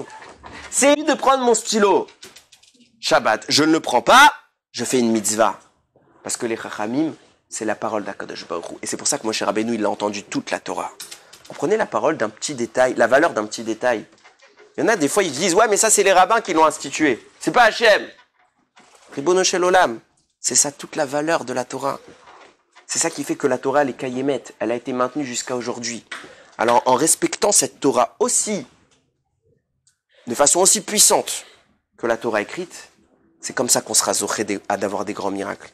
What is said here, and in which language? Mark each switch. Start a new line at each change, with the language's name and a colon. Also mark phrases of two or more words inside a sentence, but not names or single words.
French: C'est lui de prendre mon stylo. Shabbat, je ne le prends pas, je fais une mitzvah. Parce que les Chachamim, c'est la parole d'
Hebrew: הקדוש ברוך הוא.
French: Et c'est pour ça que Moshe Rabbeinu, il a entendu toute la Torah. Comprenez la parole d'un petit détail, la valeur d'un petit détail. Il y en a des fois, ils disent, ouais, mais ça, c'est les rabbins qui l'ont institué. C'est pas Hachem.
Hebrew: רבונו של עולם.
French: C'est ça toute la valeur de la Torah. C'est ça qui fait que la Torah, elle est kayemet. Elle a été maintenue jusqu'à aujourd'hui. Alors, en respectant cette Torah aussi, de façon aussi puissante que la Torah écrite, c'est comme ça qu'on sera zoché d'avoir des grands miracles.